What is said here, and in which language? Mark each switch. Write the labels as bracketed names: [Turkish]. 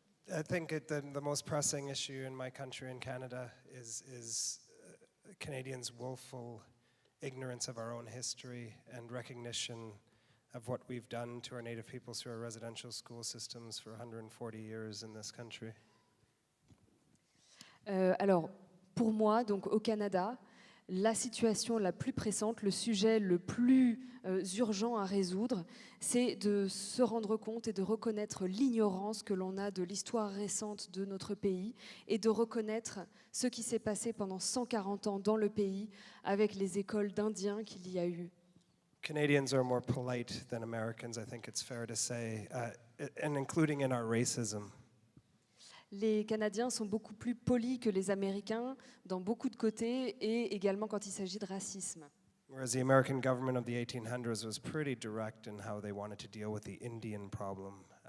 [English] I think the most pressing issue in my country, in Canada, is Canadians' woeful ignorance of our own history and recognition of what we've done to our Native peoples through our residential school systems for 140 years in this country. [French] Alors, pour moi, donc au Canada, la situation la plus pressante, le sujet le plus urgent à résoudre, c'est de se rendre compte et de reconnaître l'ignorance que l'on a de l'histoire récente de notre pays et de reconnaître ce qui s'est passé pendant 140 ans dans le pays avec les écoles d'Indiens qu'il y a eu. [English] Canadians are more polite than Americans, I think it's fair to say, and including in our racism. [French] Les Canadiens sont beaucoup plus polis que les Américains dans beaucoup de côtés et également quand il s'agit de racisme. [English] Whereas the American government of the 1800s was pretty direct in how they wanted to deal with the Indian problem.